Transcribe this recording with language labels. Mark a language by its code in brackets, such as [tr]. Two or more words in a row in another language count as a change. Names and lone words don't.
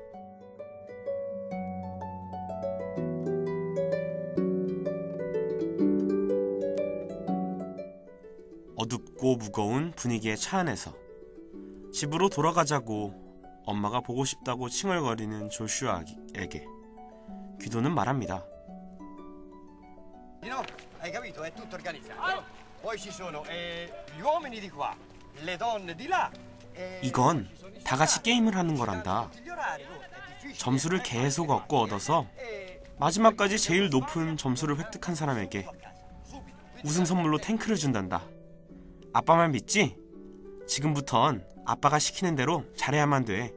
[ko] 어둡고 무거운 분위기의 차 안에서 집으로 돌아가자고 엄마가 보고 싶다고 칭얼거리는 조슈아에게 귀도는 말합니다. [it] No, hai capito? È tutto organizzato. Poi ci sono gli uomini di qua, le donne di là. [ko] 이건 다 같이 게임을 하는 거란다. 점수를 계속 얻어서 마지막까지 제일 높은 점수를 획득한 사람에게 우승 선물로 탱크를 준단다. 아빠 말 믿지? 지금부턴 아빠가 시키는 대로 잘해야만 돼.